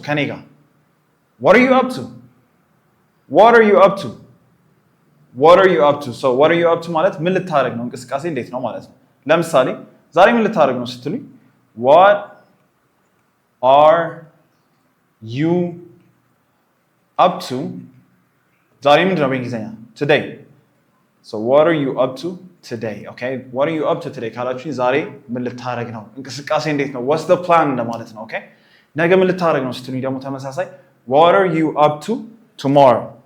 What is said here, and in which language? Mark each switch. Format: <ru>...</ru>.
<en>ከኔ ጋር What are you up to? What are you up to? What are you up to?</en> <am>So what are you up to ማለት ምን ልታረግ ነው እንቅስቃሴ እንዴት ነው ማለት ነው። ለምሳሌ ዛሬ ምን ልታረግ ነው ስትሉኝ What are you up to? ዛሬ ምንድን ነው በእንግሊዝኛ? Today.</am> <en>So what are you up to today?</en> <am>Okay? What are you up to today? ካላችሁኝ ዛሬ ምን ልታረግ ነው? እንቅስቃሴ እንዴት ነው? What's the plan እንደማለት ነው። ኦኬ? ነገ ምን ልታረግ ነው ስትሉኝ ደግሞ ተመሳሳይ What are you up to tomorrow?</am>